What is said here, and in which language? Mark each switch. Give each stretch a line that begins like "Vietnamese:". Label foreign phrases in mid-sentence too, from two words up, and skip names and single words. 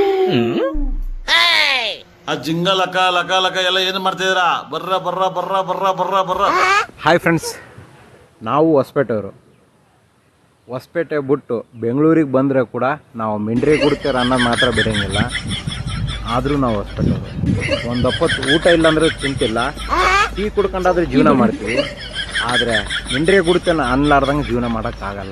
Kannada: ಆ ಜಿಂಗ ಲಕ ಲಕ ಲಕ ಎಲ್ಲ ಏನು ಮಾಡ್ತಿದ್ದೀರಾ? ಬರ್ರ ಬರ್ರ ಬರ್ರ ಬರ್ರ ಬರ್ರ ಬರ್ರ.
English: hi friends,
Kannada: ನಾವು ಹೊಸಪೇಟೆಯವರು. ಹೊಸಪೇಟೆ ಬಿಟ್ಟು ಬೆಂಗಳೂರಿಗೆ ಬಂದರೆ ಕೂಡ ನಾವು ಮಿಂಡ್ರಿ ಕುಡ್ತೀರ ಅನ್ನೋದು ಮಾತ್ರ ಬಿಡೋಂಗಿಲ್ಲ. ಆದರೂ ನಾವು ಹೊಸಪೇಟೆಯವರು. ಒಂದು ಹೊತ್ತು ಊಟ ಇಲ್ಲಾಂದ್ರೆ ಚಿಂತಿಲ್ಲ, ಟೀ ಕುಡ್ಕೊಂಡಾದ್ರೂ ಜೀವನ ಮಾಡ್ತೀವಿ. ಆದರೆ ಮಿಂಡ್ರಿ ಕುಡ್ತೇನೆ ಅನ್ಲಾರ್ದಂಗೆ ಜೀವನ ಮಾಡೋಕ್ಕಾಗಲ್ಲ.